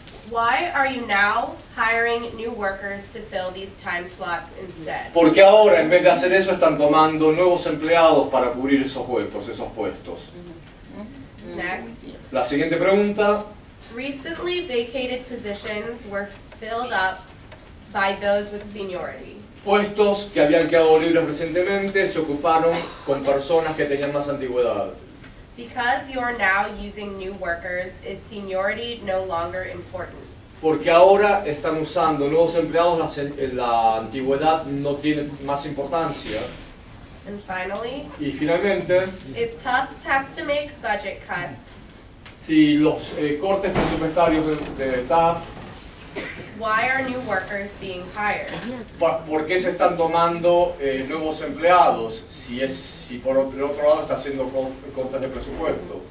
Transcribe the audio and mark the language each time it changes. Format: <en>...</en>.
<en>Why are you now hiring new workers to fill these time slots instead?</en> <es>Porque ahora en vez de hacer eso están tomando nuevos empleados para cubrir esos puestos.</es> <en>Next.</en> <es>La siguiente pregunta.</es> <en>Recently vacated positions were filled up by those with seniority.</en> <es>Puestos que habían quedado libres recientemente se ocuparon con personas que tenían más antigüedad.</es> <en>Because you are now using new workers, is seniority no longer important?</en> <es>Porque ahora están usando nuevos empleados, la antigüedad no tiene más importancia.</es> <en>And finally,</en> <es>Y finalmente,</es> <en>if Tufts has to make budget cuts,</en> <es>si los cortes presupuestarios de Tufts,</es> <en>why are new workers being hired?</en> <es>¿por qué se están tomando nuevos empleados si por el otro lado está haciendo cortes de presupuesto?</es>